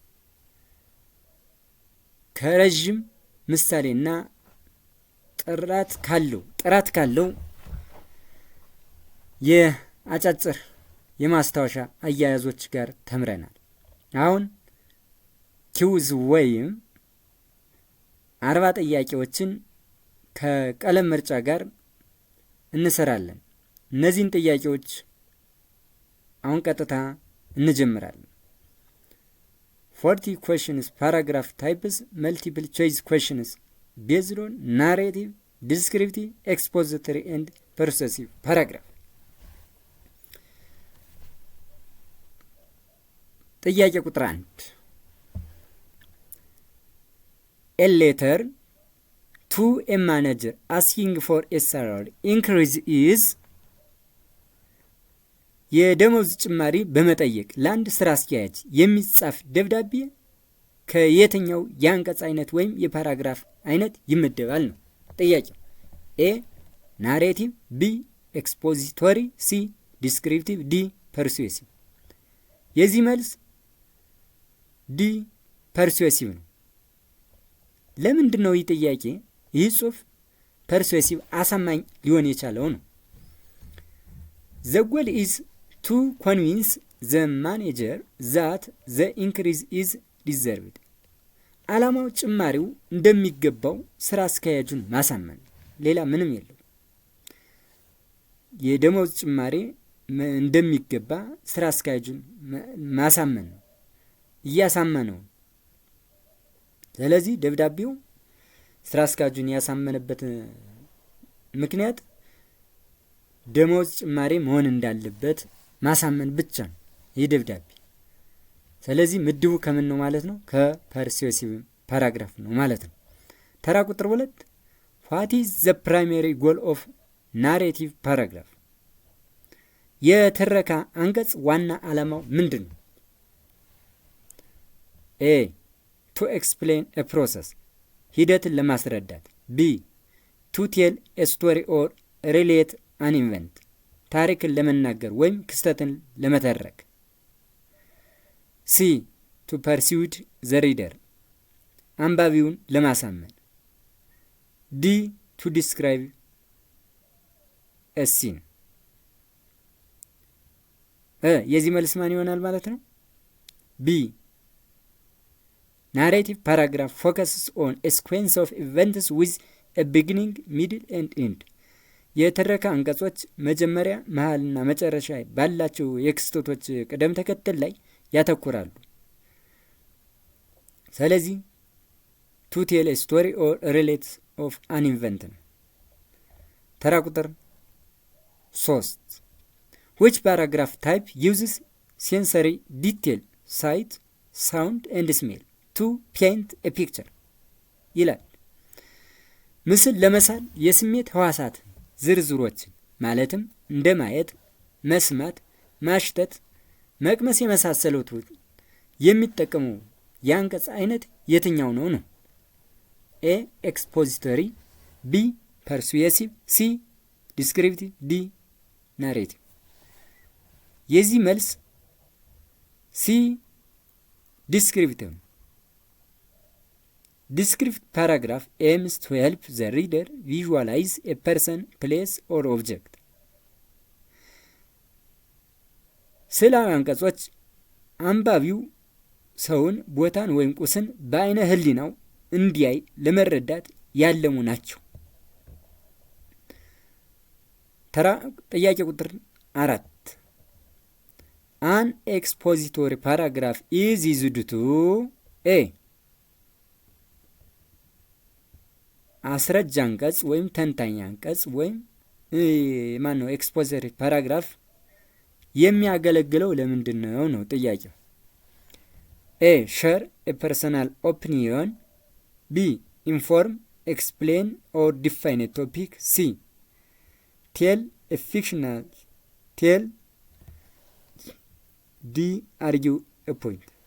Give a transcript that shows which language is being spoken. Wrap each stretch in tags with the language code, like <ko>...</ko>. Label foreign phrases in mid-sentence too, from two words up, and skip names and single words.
<am>ከረዥም ምሳሌና ጥራት ካለው የአጫጭር የማስታወሻ አያያዞች ጋር ተምረናል። አሁን ኪውዝ ወይም 40 ጥያቄዎችን ከቀለም ምርጫ ጋር እንሰራለን። እነዚህን ጥያቄዎች አሁን ቀጥታ እንጀምራለን።</am> <en>40 questions paragraph types multiple choice questions based on narrative, descriptive, expository and persuasive paragraph።</en> <am>ጥያቄ ቁጥር 1</am> <en>A letter to a manager asking for a salary increase is</en> <am>የደሞዝ ጭማሪ በመጠየቅ ለአንድ ስራ አስኪያጅ የሚጻፍ ደብዳቤ ከየትኛው የአንቀጽ አይነት ወይም የፓራግራፍ አይነት ይመደባል ነው ጥያቄው።</am> <en>A narrative, B expository, C descriptive, D persuasive።</en> <am>የዚህ መልስ</am> <en>D persuasive</en> <am>ነው። ለምንድን ነው ይህ ጥያቄ ይህ ጽሑፍ ፐርሱዌሲቭ አሳማኝ ሊሆን የቻለው ነው?</am> <en>The goal is to convince the manager that the increase is deserved።</en> <am>ዓላማው ጭማሪው እንደሚገባው ስራ አስኪያጁን ማሳመን፣ ሌላ ምንም የለው። የደሞዝ ጭማሪ እንደሚገባ ስራ አስኪያጁን ማሳመን ነው፣ እያሳመነው። ስለዚህ ደብዳቤው ስራ አስኪያጁን ያሳመነበት ምክንያት ደሞዝ ጭማሪ መሆን እንዳለበት ማሳመን ብቻ ነው ይህ ደብዳቤ። ስለዚህ ምድቡ ከምን ነው ማለት ነው? ከፐርሱዌሲቭ ፓራግራፍ ነው ማለት ነው። ተራ ቁጥር 2</am> <en>What is the primary goal of narrative paragraph?</en> <am>የትረካ አንቀጽ ዋና ዓላማው ምንድን ነው?</am> <en>ኤ to explain a process</en> <am>ሂደትን ለማስረዳት።</am> <en>ቢ to tell a story or relate an event</en> <am>ታሪክን ለመናገር ወይም ክስተትን ለመተረክ። ሲ</am> <en>to persuade the reader</en> <am>አንባቢውን ለማሳመን። ዲ</am> <en>to describe a scene</en> <am>የዚህ መልስ ማን ይሆናል ማለት ነው?</am> <en>B narrative paragraph focuses on a sequence of events with a beginning, middle and end።</en> <am>የትረካ አንቀጾች መጀመሪያ፣ መሀልና መጨረሻ ባላቸው የክስተቶች ቅደም ተከተል ላይ ያተኩራሉ።</am> <en>ስለዚህ to tell a story or relate of an event ነው።</en> <am>ተራ ቁጥር 3</am> <en>which paragraph type uses sensory detail sight sound and smell to paint a picture</en> <am>ይላል። ምስል ለመሳል የስሜት ህዋሳት ዝርዝሮችን ማለትም እንደ ማየት፣ መስማት፣ ማሽተት፣ መቅመስ የመሳሰሉት የሚጠቀመው የአንቀጽ አይነት የትኛው ነው?</am> <en>A expository, B persuasive, C descriptive, D narrative።</en> <am>የዚህ መልስ</am> <en>C descriptive። Descriptive paragraph aims to help the reader visualize a person, place or object.</en> <am>ስዕላዊ አንቀጾች አንባቢው ሰውን፣ ቦታን ወይም ቁስን በአይነ ህሊናው እንዲያይ ለመረዳት ያለሙ ናቸው። ጥያቄ ቁጥር 4</am> <en>An expository paragraph is used to A</en> <am>አስረጅ አንቀጽ ወይም ተንታኝ አንቀጽ ወይም</am> <en>expository paragraph</en> <am>የሚያገለግለው ለምንድን ነው ጥያቄው።</am> <en>A share a personal opinion, B inform explain or define a topic, C tell a fictional tale, D argue a point።</en>